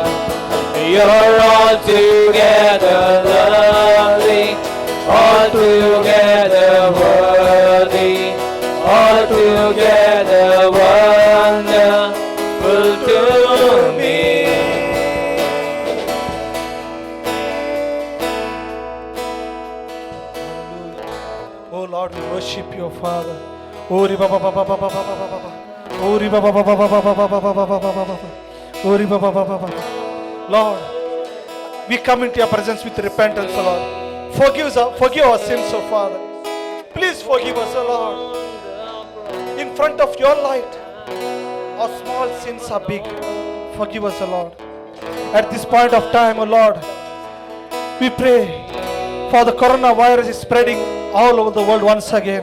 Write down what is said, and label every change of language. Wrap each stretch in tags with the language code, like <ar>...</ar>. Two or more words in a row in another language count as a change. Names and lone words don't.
<en>You're altogether lovely, altogether worthy, altogether wonderful to me. Oh Lord, we worship you, Father. Ori baba baba baba baba baba. Ori baba baba baba baba baba baba baba. Ori baba baba baba. Lord, we come into your presence with repentance, O Lord. Forgive our sins, O Father. Please forgive us, O Lord. In front of your light, our small sins are big. Forgive us, O Lord. At this point of time, O Lord, we pray for the coronavirus is spreading all over the world once again.</en>